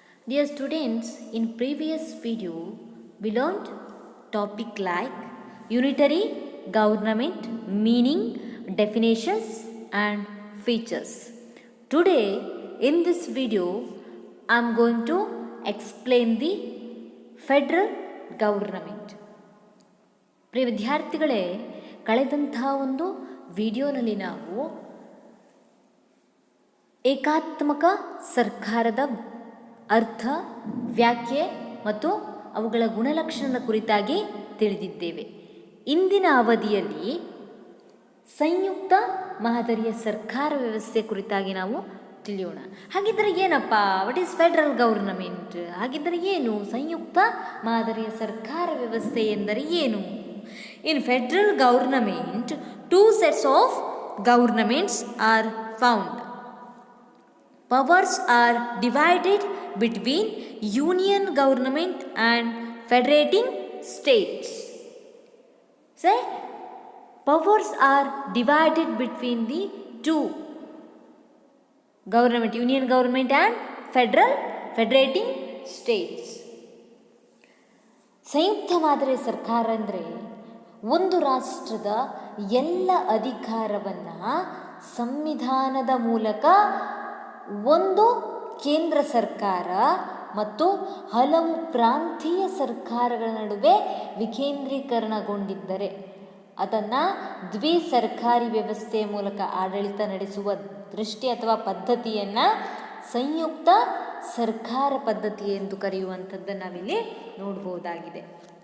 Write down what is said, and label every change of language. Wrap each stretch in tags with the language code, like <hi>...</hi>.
<en>Dear students, in previous video we learned topic like unitary government, meaning, definitions and features. Today in this video I am going to explain the federal government.</en> <kn>ಪ್ರಿಯ ವಿದ್ಯಾರ್ಥಿಗಳೇ, ಕಳೆದಂತಹ ಒಂದು ವಿಡಿಯೋನಲ್ಲಿ ನಾವು ಏಕಾತ್ಮಕ ಸರ್ಕಾರದ ಅರ್ಥ, ವ್ಯಾಖ್ಯೆ ಮತ್ತು ಅವುಗಳ ಗುಣಲಕ್ಷಣದ ಕುರಿತಾಗಿ ತಿಳಿದಿದ್ದೇವೆ. ಇಂದಿನ ಅವಧಿಯಲ್ಲಿ ಸಂಯುಕ್ತ ಮಾದರಿಯ ಸರ್ಕಾರ ವ್ಯವಸ್ಥೆ ಕುರಿತಾಗಿ ನಾವು ತಿಳಿಯೋಣ. ಹಾಗಿದ್ದರೆ ಏನಪ್ಪ,</kn> <en>What is federal government?</en> <kn>ಹಾಗಿದ್ದರೆ ಏನು ಸಂಯುಕ್ತ ಮಾದರಿಯ ಸರ್ಕಾರ ವ್ಯವಸ್ಥೆ ಎಂದರೆ ಏನು?</kn> <en>In federal government two sets of governments are found. Powers are divided between union government and federating states. Say, powers are divided between the two government, union government and federating states.</en> <kn>ಸಂಯುಕ್ತ ಮಾದರಿಯ ಸರ್ಕಾರ ಅಂದರೆ ಒಂದು ರಾಷ್ಟ್ರದ ಎಲ್ಲ ಅಧಿಕಾರವನ್ನು ಸಂವಿಧಾನದ ಮೂಲಕ ಒಂದು ಕೇಂದ್ರ ಸರ್ಕಾರ ಮತ್ತು ಹಲವು ಪ್ರಾಂತೀಯ ಸರ್ಕಾರಗಳ ನಡುವೆ ವಿಕೇಂದ್ರೀಕರಣಗೊಂಡಿದ್ದರೆ ಅದನ್ನು ದ್ವಿಸರ್ಕಾರಿ ವ್ಯವಸ್ಥೆಯ ಮೂಲಕ ಆಡಳಿತ ನಡೆಸುವ ದೃಷ್ಟಿ ಅಥವಾ ಪದ್ಧತಿಯನ್ನು ಸಂಯುಕ್ತ ಸರ್ಕಾರ ಪದ್ಧತಿ ಎಂದು ಕರೆಯುವಂಥದ್ದನ್ನು ನಾವಿಲ್ಲಿ ನೋಡ್ಬೋದಾಗಿದೆ.</kn>